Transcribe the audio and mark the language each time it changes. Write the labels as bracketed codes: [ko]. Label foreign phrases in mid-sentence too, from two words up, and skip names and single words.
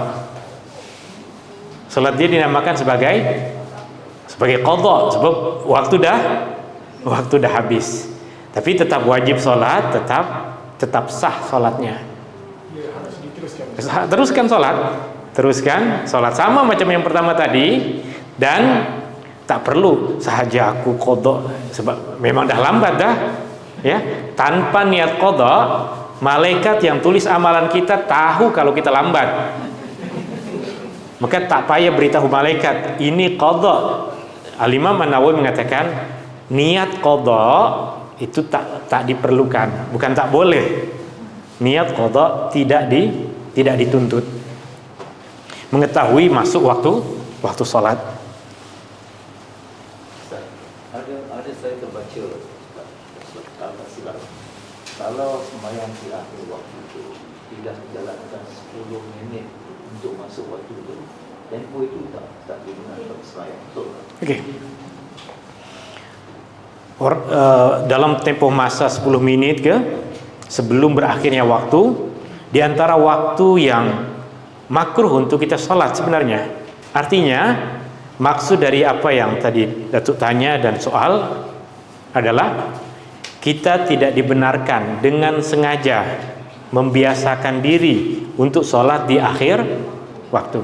[ms] Sholat dia dinamakan sebagai qadha, sebab waktu dah habis. Tapi tetap wajib sholat, tetap sah sholatnya. Teruskan sholat sama macam yang pertama tadi, dan tak perlu sahaja aku qadha sebab memang dah lambat dah. Ya, tanpa niat qadha, malaikat yang tulis amalan kita tahu kalau kita lambat. Maka tak payah beritahu malaikat ini qadha. Al-Imam An-Nawawi mengatakan niat qadha itu tak diperlukan, bukan tak boleh. Niat qadha tidak dituntut. Mengetahui masuk waktu salat. Ada saya terbaca kalau sembahyang di akhir waktu itu tidak dijalankan 10 minit untuk masuk waktu itu, tempo itu tak digunakan sembahyang. Okey. Dalam tempoh masa 10 minit ke sebelum berakhirnya waktu, di antara waktu yang makruh untuk kita sholat sebenarnya. Artinya maksud dari apa yang tadi Datuk tanya dan soal adalah kita tidak dibenarkan dengan sengaja membiasakan diri untuk sholat di akhir waktu.